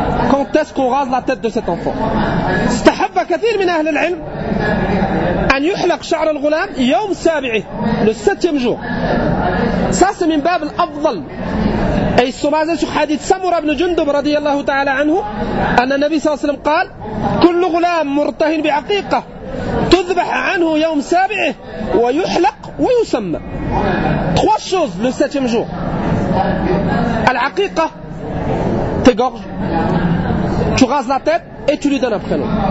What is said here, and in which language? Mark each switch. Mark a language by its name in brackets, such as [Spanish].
[French] Quand est-ce qu'on rase la tête de cet enfant? [Arabic] استحب كثير من اهل العلم ان يحلق شعر الغلام يوم سابعه [French] le 7e jour. Ça c'est [Arabic] min bab al-afdal. [French] Et ils sont basés sur le hadith [Arabic] Samura ibn Jundub radiyallahu ta'ala anhu, an Nabi sallallahu alayhi wa sallam قال كل غلام مرتهن بعقيقه تذبح عنه يوم سابعه ويحلق ويسمى. [French] Trois choses le 7e jour. [Arabic] العقيقه [French] t'égorges, tu rases la tête et tu lui donnes un prénom.